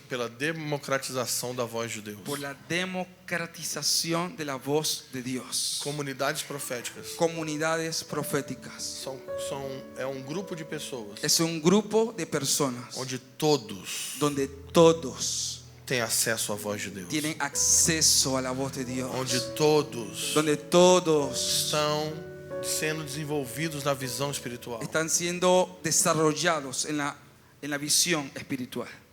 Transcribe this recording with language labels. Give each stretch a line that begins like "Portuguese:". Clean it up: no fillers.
Portuguese: pela democratização da voz de Deus.
Spanish: por la democratización de la voz de Dios.
Portuguese: Comunidades proféticas
Spanish: Comunidades proféticas.
Portuguese: é um grupo de pessoas
Spanish: Es un grupo de personas
Portuguese: onde todos
Spanish: donde todos
Portuguese: têm acesso à voz de Deus,
Spanish: tienen acceso a la voz de Dios,
Portuguese: onde todos
Spanish: donde todos
Portuguese: estão sendo desenvolvidos na visão espiritual.
Spanish: están siendo desarrollados en la visión espiritual.